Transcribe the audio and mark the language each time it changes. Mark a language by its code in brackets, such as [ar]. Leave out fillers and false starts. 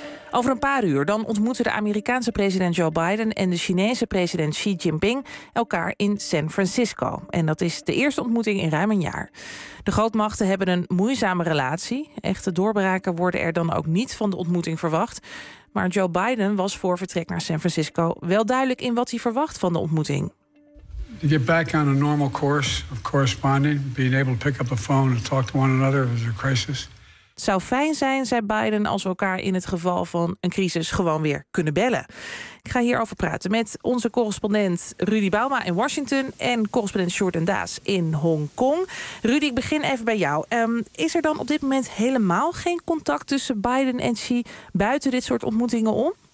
[nl] Over een paar uur dan ontmoeten de Amerikaanse president Joe Biden en de Chinese president Xi Jinping elkaar in San Francisco. En dat is de eerste ontmoeting in ruim een jaar. De grootmachten hebben een moeizame relatie. Echte doorbraken worden er dan ook niet van de ontmoeting verwacht. Maar Joe Biden was voor vertrek naar San Francisco wel duidelijk in wat hij verwacht van de ontmoeting. [en] To get back on a normal course of corresponding, being able to pick up a phone and talk to one another if there's a crisis. [nl] Het zou fijn zijn, zei Biden, als we elkaar in het geval van een crisis gewoon weer kunnen bellen. Ik ga hierover praten met onze correspondent Rudy Bauma in Washington en correspondent Jordan Daas in Hongkong. Rudy, ik begin even bij jou. Is er dan op dit moment helemaal geen contact tussen Biden en Xi buiten dit soort ontmoetingen om?